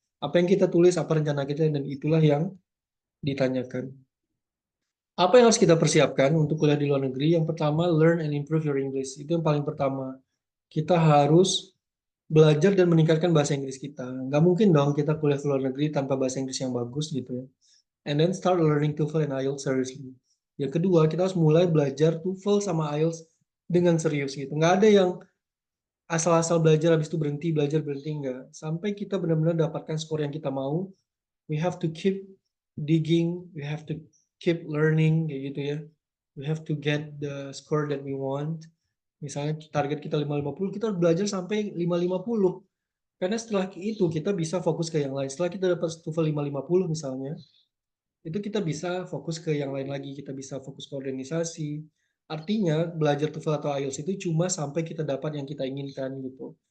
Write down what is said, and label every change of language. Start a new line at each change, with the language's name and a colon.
Indonesian: Apa yang kita tulis, apa rencana kita, dan itulah yang ditanyakan. Apa yang harus kita persiapkan untuk kuliah di luar negeri? Yang pertama,
English: learn and improve your English.
Indonesian: Itu yang paling pertama. Kita harus belajar dan meningkatkan bahasa Inggris kita. Nggak mungkin dong kita kuliah ke luar negeri tanpa bahasa Inggris yang bagus gitu ya.
English: And then start learning TOEFL and IELTS seriously.
Indonesian: Yang kedua, kita harus mulai belajar TOEFL sama IELTS dengan serius gitu. Nggak ada yang asal-asal belajar habis itu berhenti, belajar berhenti, enggak. Sampai kita benar-benar dapatkan skor yang kita mau,
English: we have to keep digging, we have to keep learning,
Indonesian: kayak gitu ya.
English: We have to get the score that we want.
Indonesian: Misalnya target kita 550, kita harus belajar sampai 550. Karena setelah itu kita bisa fokus ke yang lain. Setelah kita dapat TOEFL 550 misalnya, itu kita bisa fokus ke yang lain lagi. Kita bisa fokus ke organisasi. Artinya belajar TOEFL atau IELTS itu cuma sampai kita dapat yang kita inginkan gitu.